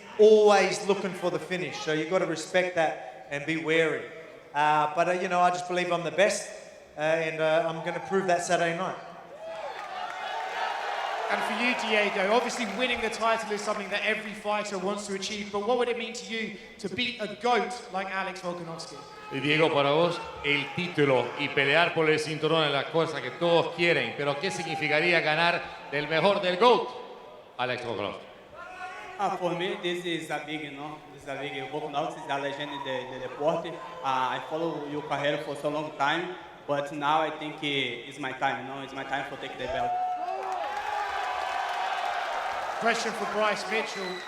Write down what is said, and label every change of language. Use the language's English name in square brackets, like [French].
[English] Always looking for the finish, so you've got to respect that and be wary. But you know, I just believe I'm the best, and I'm going to prove that Saturday night. And for you, Diego, obviously winning the title is something that every fighter wants to achieve, but what would it mean to you to beat a GOAT like Alex Volkanovski? [Spanish] Y Diego, para vos, el título y pelear por el cinturón es la cosa que todos quieren, pero ¿qué significaría ganar del mejor del GOAT, Alex Volkanovski? [English] For me, this is a big, this is a big. Volkanovski is a legend in the sport. I follow your career for so long time, but now I think it's my time. It's my time to take the belt. Question for Bryce Mitchell.